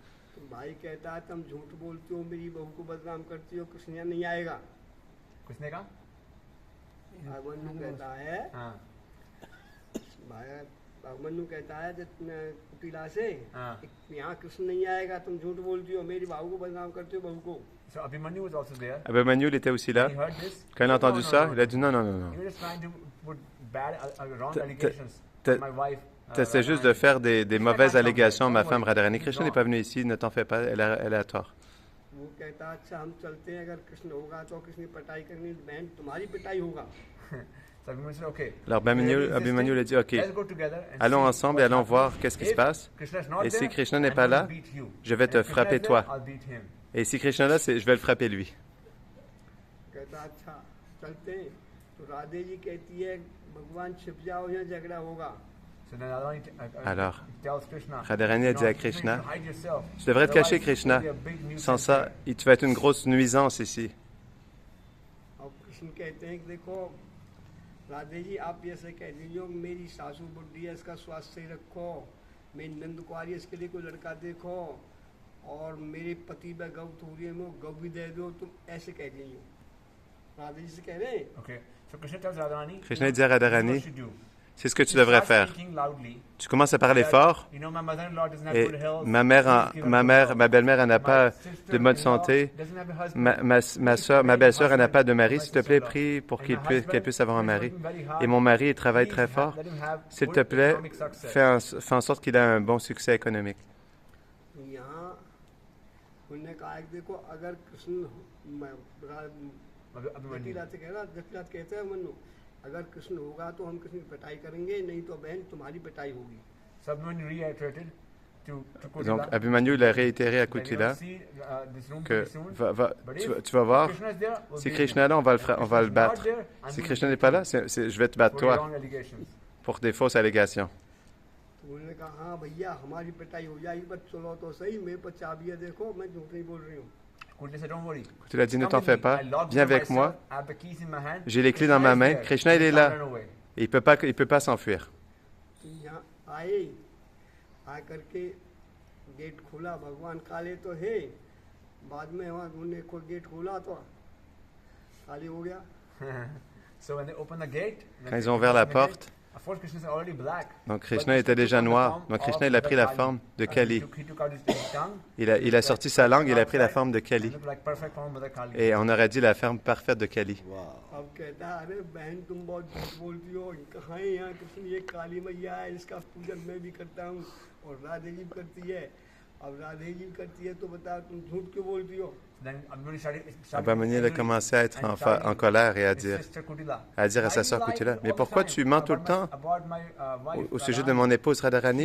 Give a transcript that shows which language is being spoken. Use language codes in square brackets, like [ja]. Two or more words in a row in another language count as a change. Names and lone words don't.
[hi] तो भाई कहता है तुम झूठ बोलती हो, मेरी बहू को बदनाम करती हो, कृष्ण यहाँ नहीं आएगा। किसने कहा? अभिमन्यु कहता है, भाई अभिमन्यु कहता है कुटिला से यहाँ कृष्ण नहीं आएगा, तुम झूठ बोलती हो, मेरी बहू को बदनाम करती हो, बहू को। [en] So Abhimanyu was also there. [fr] Abhimanyu il était aussi là. [en] He heard this. [fr] Quand il a entendu [en] No, [fr] ça, [en] no, [fr] il a dit non, non, non, non. [en] He was just trying to put bad, wrong T- allegations t- on my wife. [fr] C'est juste de faire des mauvaises allégations. Ma femme Radharani, Krishna n'est pas venu ici, ne t'en fais pas, elle a tort. [hi] वो कहता अच्छा हम चलते हैं, अगर कृष्ण होगा तो कृष्ण की पिटाई करनी, बहन तुम्हारी पिटाई होगा। [en] So Abhimanyu said, okay. [fr] Alors Abhimanyu lui a dit, ok, [en] Let's go together and [fr] allons [en] see [fr] ensemble et [en] what's [fr] allons [en] happening. [fr] voir qu'est-ce qui se [en] If [fr] passe. [en] Krishna is not [fr] Et si [en] there, [fr] Krishna n'est [en] I'm [fr] pas [en] going [fr] là, [en] to beat you. [fr] je vais te [en] And if Krishna [fr] frapper [en] is there, [fr] toi. [en] I'll beat him. [fr] Et si Krishna est là, je vais le frapper lui. [hi] कहता अच्छा चलते हैं, तो राधे जी कहती है भगवान छिप जाओ, यहाँ झगड़ा होगा। [en] So then Radharani [fr] Alors, [en] tells Krishna, [fr] Radharani a [en] "No, [fr] dit à [en] you need [fr] Krishna, [en] to hide yourself. [fr] tu devrais te cacher, [en] Otherwise, [fr] Krishna. [en] it will be a big nuisance [fr] Sans ça, [en] here." [fr] tu vas être une grosse nuisance ici. [hi] अब कृष्ण कहते हैं कि देखो राधे जी आप ऐसे कह दीजिए मेरी सासू बुढ़ी है, इसका स्वास्थ्य सही रखो, मेरी नंद कुआरी है, इसके लिए कोई लड़का देखो, और मेरे पति व गौ थोड़ी में गौ भी दे दो, तुम ऐसे कह दीजिए। राधे जी से कह रहे हैं। [en] Okay. So Krishna tells Radharani, [fr] Krishna dit à Radharani, [en] "This is what you do." [fr] c'est ce que tu [en] You [fr] devrais [en] start [fr] faire. [en] speaking loudly. [fr] Tu commences à parler [en] That, [fr] fort. [en] you know, my mother-in-law doesn't have [fr] Et [en] good health. [fr] ma belle-mère, elle n'a pas de bonne santé. Ma belle-sœur, elle n'a pas de mari. S'il te plaît, prie pour qu'elle puisse avoir un mari. Et mon mari, il travaille très fort. S'il te plaît, fais en sorte qu'il ait un bon succès économique. [hi] यहाँ उन्होंने कहा कि देखो अगर कृष्ण जटिला से कह रहा, जटिला कहते हैं मनु, अगर कृष्ण होगा तो हम कृष्ण की पिटाई करेंगे, नहीं तो बहन तुम्हारी पिटाई होगी। [fr] Donc Abhimanyu il a réitéré à Kutila que tu vas voir, si Krishna est là, on va le battre. Si Krishna n'est pas là, je vais te battre toi pour des fausses allégations. [hi] तो उन्होंने कहा हाँ भैया हमारी पिटाई हो जाएगी, बस चलो तो सही, मेरे पर चाबियाँ देखो, मैं झूठ नहीं बोल रही हूँ। [fr] Kutila dit ne t'en fais pas, viens avec moi, j'ai les clés dans ma main, Krishna il est là, et il peut pas s'enfuir. [hi] यहाँ आए, आ करके गेट खोला, भगवान काले तो है, बाद में वहाँ उन्होंने गेट खोला तो खाली हो गया। [fr] Quand ils ont ouvert la porte, donc Krishna était déjà noir, donc Krishna il a pris la forme de Kali. Il a sorti sa langue, il a pris la forme de Kali. Et on aurait dit la forme parfaite de Kali. [hi] अब कहता है अरे बहन तुम बहुत झूठ बोलती हो, कहाँ है यहाँ कृष्ण, ये काली मैया है, इसका पूजन मैं भी करता हूँ और राधे जी भी करती है, अब राधे जी करती है तो बताओ तुम झूठ क्यों बोलती हो। [fr] Abhimanyu a commencé à être en colère et à dire à sa sœur Kutila, mais pourquoi tu mens tout le temps au sujet de mon épouse Radharani?